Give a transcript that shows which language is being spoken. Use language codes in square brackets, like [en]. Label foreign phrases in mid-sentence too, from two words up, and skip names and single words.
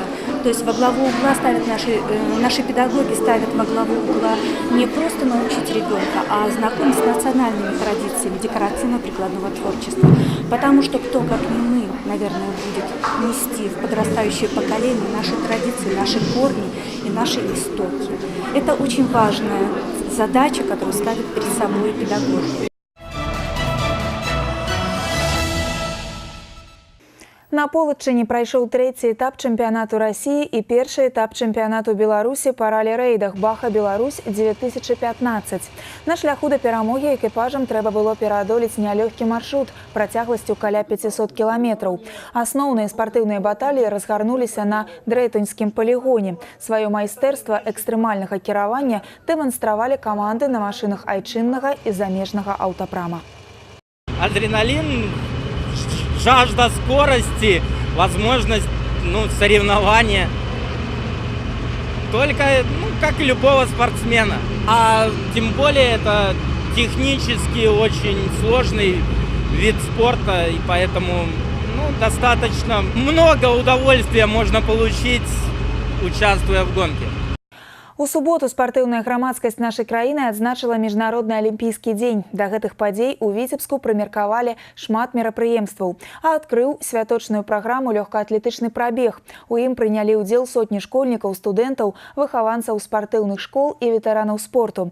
[ru] То есть во главу угла ставят наши педагоги ставят во главу угла не просто научить ребенка, а знакомить с национальными традициями декоративно-прикладного творчества. Потому что кто, как не мы, наверное, будет нести в подрастающее поколение наши традиции, наши корни и наши истоки. Это очень важная задача, которую ставят перед собой педагоги. [be] На Полаччыне прайшоў трэці этап чэмпіянату Расіі і першы этап чэмпіянату Беларусі па ралі-рэйдах Баха-Беларусь 2015. На шляху да перамогі экіпажам трэба было пераадолець нялёгкі маршрут працягласцю каля 500 кіламетраў. Асноўныя спартыўныя баталіі разгарнуліся на Дрэйтунскім палігоне. Сваё майстэрства экстрэмальнага кіравання дэманстравалі каманды на машынах айчыннага і замежнага аўтапрама. [ru] Адреналин, жажда скорости, возможность соревнования. Только как и любого спортсмена. А тем более это технически очень сложный вид спорта, и поэтому достаточно много удовольствия можно получить, участвуя в гонке. [be] У суботу спартыўная грамадскасць нашай краіны адзначыла міжнародны алімпійскі дзень. Да гэтых падзей у Віцебску прымеркавалі шмат мерапрыемстваў, а адкрыў святочную праграму лёгкаатлетычны прабег. У ім прынялі ўдзел сотні школьнікаў, студэнтаў, выхаванцаў спартыўных школ і ветэранаў спорту.